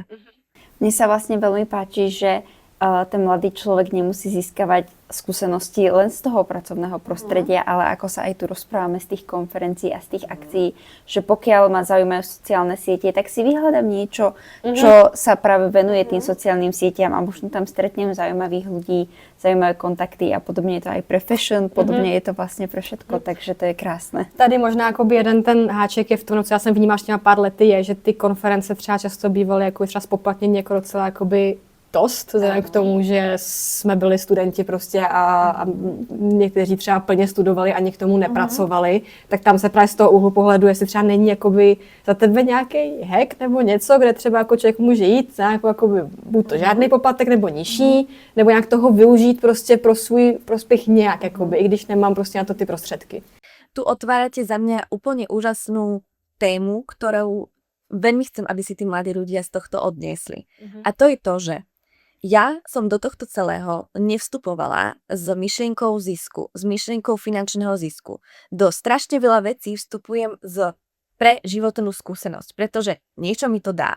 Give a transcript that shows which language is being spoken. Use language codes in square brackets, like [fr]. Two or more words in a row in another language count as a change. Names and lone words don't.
[sk] Mne sa vlastne veľmi páči, že ten mladý človek nemusí získavať skúsenosti len z toho pracovného prostredia, ale ako sa aj tu rozprávame z tých konferencií a z tých akcií, že pokiaľ ma zaujímajú sociálne siete, tak si vyhľadám niečo, čo sa práve venuje tým sociálnym sieťam a možno tam stretnem zaujímavých ľudí, zaujímavé kontakty a podobne je to aj pre fashion, podobne je to vlastne pre všetko, takže to je krásne. [cs] Tady možná jakoby jeden ten háček je v tom, co já jsem vnímala s těma pár lety, je, že ty konference třeba často bývaly jako třeba spoplatnění jako docela jakoby dost, vzhledem k tomu, že jsme byli studenti prostě a někteří třeba plně studovali ani k tomu nepracovali, tak tam se právě z toho úhlu pohledu, jestli třeba není jakoby za tebe nějaký hack nebo něco, kde třeba jako člověk může jít, jakoby, buď to žádný poplatek nebo nižší, nebo nějak toho využít prostě pro svůj prospěch nějak, jakoby, i když nemám prostě na to ty prostředky. [sk] Tu otvárate za mňa úplne úžasnú tému, ktorou veľmi chcem, aby si tí mladí ľudia z tohto odniesli. A to je to, že ja som do tohto celého nevstupovala s myšlienkou zisku, s myšlienkou finančného zisku. Do strašne veľa vecí vstupujem pre životnú skúsenosť, pretože niečo mi to dá.